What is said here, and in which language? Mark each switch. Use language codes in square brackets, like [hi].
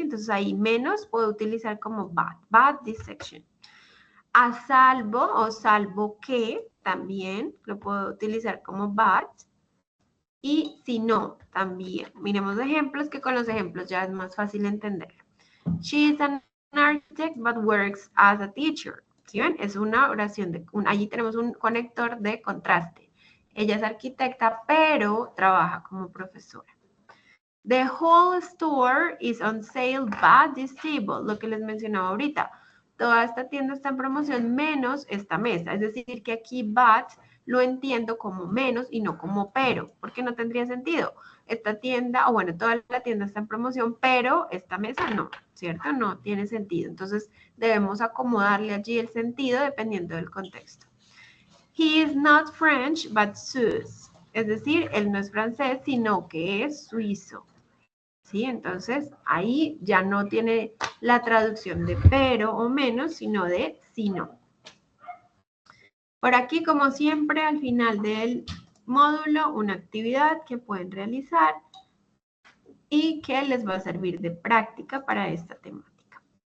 [es] Entonces ahí menos puedo utilizar como [en] but this section. [es] A salvo o salvo que también lo puedo utilizar como but. Y si no, también. Miremos ejemplos, que con los ejemplos ya es más fácil entenderlo. [en] She is an architect but works as a teacher. [es] ¿Sí ven? Es una oración, allí tenemos un conector de contraste. Ella es arquitecta, pero trabaja como profesora. [en] The whole store is on sale but this table. [es] Lo que les mencionaba ahorita. Toda esta tienda está en promoción menos esta mesa. Es decir, que aquí but lo entiendo como menos y no como pero, porque no tendría sentido. Esta tienda, o bueno, toda la tienda está en promoción, pero esta mesa no, ¿cierto? No tiene sentido. Entonces, debemos acomodarle allí el sentido dependiendo del contexto. [en] He is not French, but Swiss. [es] Es decir, él no es francés, sino que es suizo. ¿Sí? Entonces, ahí ya no tiene la traducción de pero o menos, sino de sino. Por aquí, como siempre, al final del módulo, una actividad que pueden realizar y que les va a servir de práctica para esta temática.